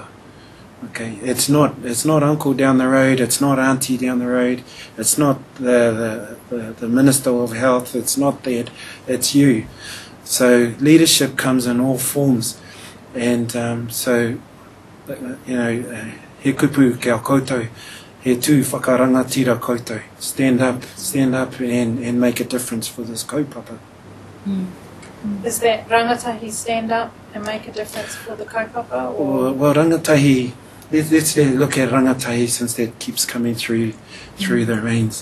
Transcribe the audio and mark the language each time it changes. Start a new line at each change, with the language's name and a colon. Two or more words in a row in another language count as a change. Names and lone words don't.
English: Okay, it's not uncle down the road, it's not auntie down the road, it's not the minister of health, it's not that, it's you. So leadership comes in all forms, and so you know,
Māori: he kupu kia koutou, he tū whakarangatira koutou.
English: Stand up and make a difference for this kaupapa. Is that rangatahi stand up and make a difference for the kaupapa? Or? Well, rangatahi, let's look at rangatahi, since that keeps coming through the reins.